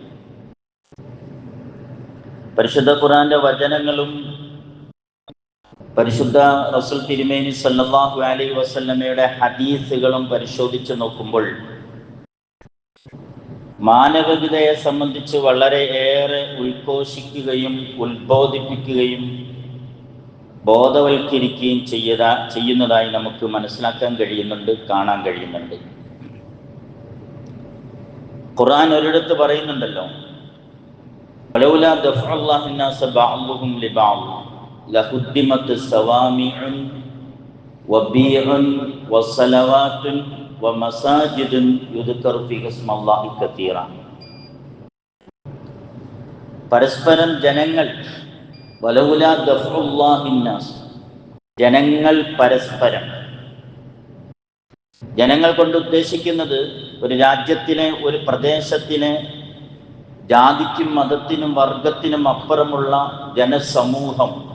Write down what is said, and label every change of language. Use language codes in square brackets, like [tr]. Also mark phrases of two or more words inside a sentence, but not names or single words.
[ml] പരിശുദ്ധ ഖുർആന്റെ വചനങ്ങളും പരിശുദ്ധ റസൂൽ തിരുമേനി [ar] صلى الله عليه وسلم [ml] ഹദീസുകളും പരിശോധിച്ച് നോക്കുമ്പോൾ മാനവികതയെ സംബന്ധിച്ച് വളരെയേറെ ഉദ്ഘോഷിക്കുകയും ഉത്ബോധിപ്പിക്കുകയും ബോധവൽക്കരിക്കുകയും ചെയ്യുന്നതായി നമുക്ക് മനസ്സിലാക്കാൻ കഴിയുന്നുണ്ട്, കാണാൻ കഴിയുന്നുണ്ട്. ഖുർആൻ ഒരിടത്ത് പറയുന്നുണ്ടല്ലോ, [ar] ولولا دفع الله الناس بعضهم لبعض لهدمت صوامع وبيع وصلوات ومساجد يذكر فيها اسم الله كثيرا. [ml] പരസ്പരം ജനങ്ങൾ, [ar] ولولا دفع الله الناس, [ml] ജനങ്ങൾ പരസ്പരം, ജനങ്ങൾ കൊണ്ട് ഉദ്ദേശിക്കുന്നത് ഒരു രാജ്യത്തിനെ, ഒരു പ്രദേശത്തിനെ, ജാതിക്കും മതത്തിനും വർഗത്തിനും അപ്പുറമുള്ള ജനസമൂഹം